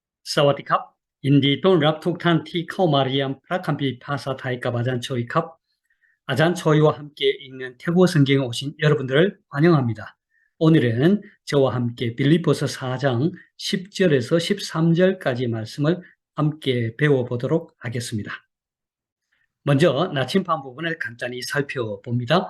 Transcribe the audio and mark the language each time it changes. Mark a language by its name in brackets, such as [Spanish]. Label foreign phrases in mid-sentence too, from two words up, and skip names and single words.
[Thai] สวัสดีครับยินดีต้อนรับทุกท่านที่เข้ามาเรียนพระคัมภีร์ภาษาไทยกับอาจารย์โชยครับอาจารย์โชย와 [Korean] 함께 읽는 태국어 성경에 오신 여러분들을 환영합니다. 오늘은 저와 함께 빌립보서 4장 10절에서 13절까지 말씀을 함께 배워보도록 하겠습니다. 먼저 나침반 부분을 간단히 살펴봅니다.